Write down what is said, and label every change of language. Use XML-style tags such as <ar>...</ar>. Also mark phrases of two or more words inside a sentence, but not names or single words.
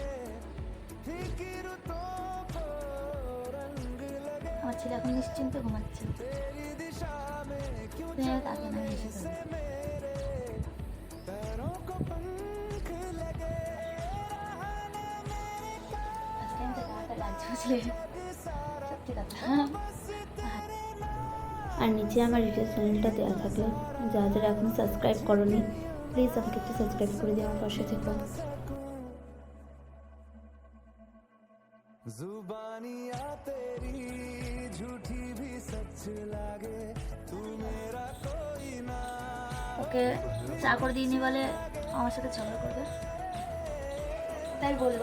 <bn>আমার ছেলে এখন নিশ্চিন্তে ঘুমাচ্ছে, তাকে না এসে সত্যি কথা। আর নিচে আমার ইউটিউব চ্যানেলটা দেওয়া থাকলে যারা যারা এখন সাবস্ক্রাইব করোনি, প্লিজ আমাকে একটু সাবস্ক্রাইব করে দিয়ে আমার পাশে থেকো।</bn> <hi>जुबानियां तेरी झूठी भी सच लागे तू मेरा कोई ना।</hi> <bn>ওকে চা করে দিইনি বলে আমার সাথে ঝগড়া করবে, তাই বললো।</bn>